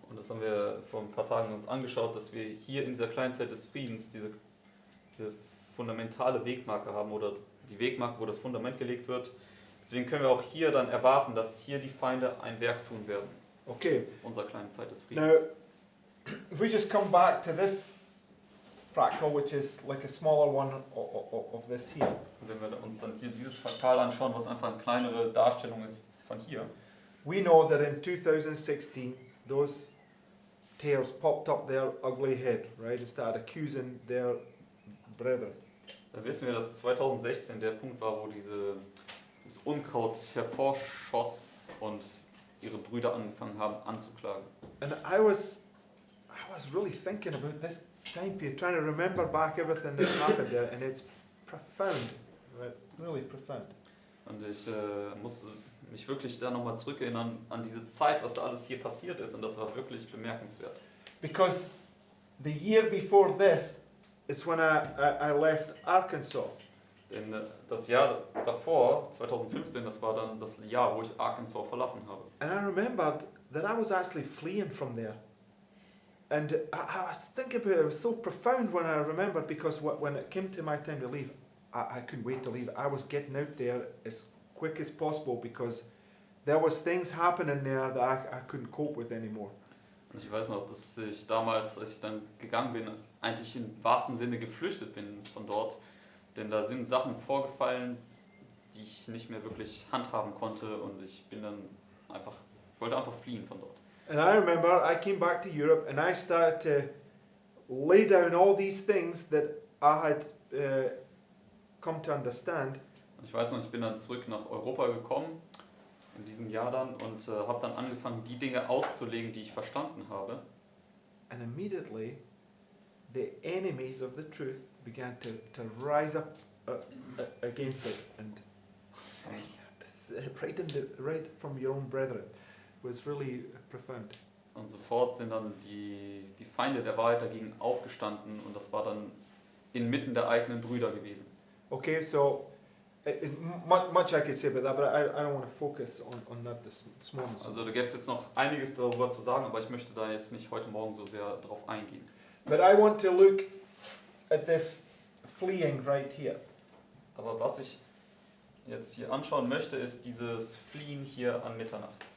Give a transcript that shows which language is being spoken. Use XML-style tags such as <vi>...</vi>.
<de>Und das haben wir vor ein paar Tagen uns angeschaut, dass wir hier in dieser kleinen Zeit des Friedens diese fundamentale Wegmarke haben oder die Wegmarke, wo das Fundament gelegt wird. Deswegen können wir auch hier dann erwarten, dass hier die Feinde ein Werk tun werden.</de> <en>Okay,</en> <de>Unserer kleinen Zeit des</de> <en>now</en> <de>Friedens.</de> <en>if we just come back to this fractal, which is like a smaller one of this here.</en> <de>Und wenn wir uns dann hier dieses Fraktal anschauen, was einfach eine kleinere Darstellung ist von hier,</de> <en>We know that in 2016, those tares popped up their ugly head, right, and started accusing their brethren.</en> <de>dann wissen wir, dass 2016 der Punkt war, wo dieses Unkraut hervorschoss und ihre Brüder angefangen haben anzuklagen.</de> <en>And I was really thinking about this time period, trying to remember back everything that happened there, and it's profound, right, really profound.</en> <de>Und ich musste mich wirklich da nochmal zurückerinnern an diese Zeit, was da alles hier passiert ist, und das war wirklich bemerkenswert.</de> <en>Because the year before this is when I left Arkansas.</en> <de>Denn das Jahr davor, 2015, das war dann das Jahr, wo ich Arkansas verlassen habe.</de> <en>And I remembered that I was actually fleeing from there. And I was thinking about it, it was so profound when I remembered, because when it came to my time to leave, I couldn't wait to leave. I was getting out there as quick as possible because there was things happening there that I couldn't cope with anymore.</en> <de>Und ich weiß noch, dass ich damals, als ich dann gegangen bin, eigentlich im wahrsten Sinne geflüchtet bin von dort. Denn da sind Sachen vorgefallen, die ich nicht mehr wirklich handhaben konnte, und ich wollte einfach fliehen von dort.</de> <en>And I remember I came back to Europe and I started to lay down all these things that I had come to understand.</en> <de>Und ich weiß noch, ich bin dann zurück nach Europa gekommen, in diesem Jahr dann, und habe dann angefangen, die Dinge auszulegen, die ich verstanden habe.</de> <en>And immediately the enemies of the truth began to rise up against it. And right from your own brethren was really profound.</en> <de>Und sofort sind dann die Feinde der Wahrheit dagegen aufgestanden, und das war dann inmitten der eigenen Brüder gewesen.</de> <en>Okay, so much I could say about that, but I don't want to focus on that this morning.</en> <de>Also da gäbe es jetzt noch einiges darüber zu sagen, aber ich möchte da jetzt nicht heute Morgen so sehr drauf eingehen.</de> <en>But I want to look at this fleeing right here.</en> <de>Aber was ich jetzt hier anschauen möchte, ist dieses Fliehen hier an Mitternacht.</de>